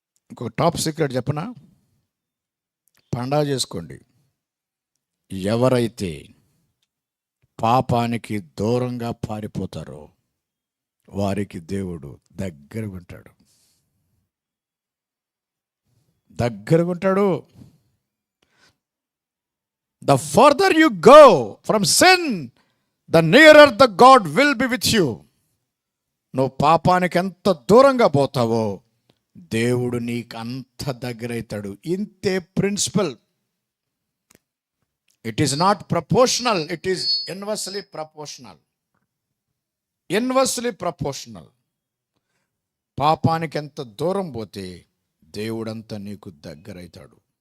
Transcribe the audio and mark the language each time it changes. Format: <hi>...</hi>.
<te>ఇంకొక top secret చెప్పనా? పండగ చేసుకోండి. ఎవరైతే పాపానికి దూరంగా పారిపోతారో వారికి దేవుడు దగ్గరగా ఉంటాడు, దగ్గరగా ఉంటాడు.</te> <en>The further you go from sin, the nearer the God will be with you.</en> <te>నువ్వు పాపానికి ఎంత దూరంగా పోతావో దేవుడు నీకు అంత దగ్గరైతాడు. ఇంతే principal.</te> <en>It is not proportional, it is inversely proportional. Inversely proportional.</en> <te>పాపానికి ఎంత దూరం పోతే దేవుడంతా నీకు దగ్గరైతాడు.</te>